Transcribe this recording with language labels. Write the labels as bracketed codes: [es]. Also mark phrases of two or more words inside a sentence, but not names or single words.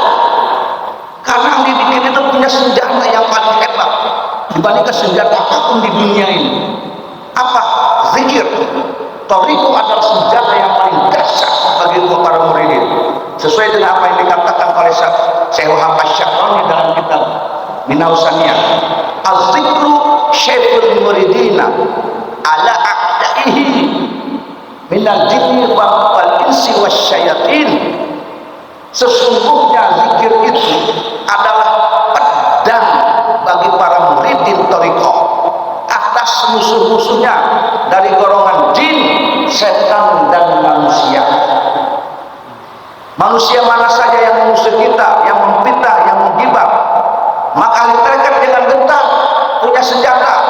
[id] Karena ahli dzikir itu punya senjata yang paling hebat dibandingkan senjata apapun di dunia ini. Apa? Zikir. Thariqah adalah senjata yang paling dahsyat bagi para muridin. Sesuai dengan apa yang dikatakan oleh Syekh Muhammad Syaroni dalam kitab Minausaniyah. [ar] الذكر شيء المريدين على أعدائه من الجن والإنس والشياطين. [id] Sesungguhnya zikir itu adalah pedang bagi para muridin thariqah atas musuh-musuhnya dari golongan jin, setan dan manusia. Manusia mana saja yang mengusir kita, yang memfitnah, yang menggibah, maka ahli tarekat dengan gentar punya senjata.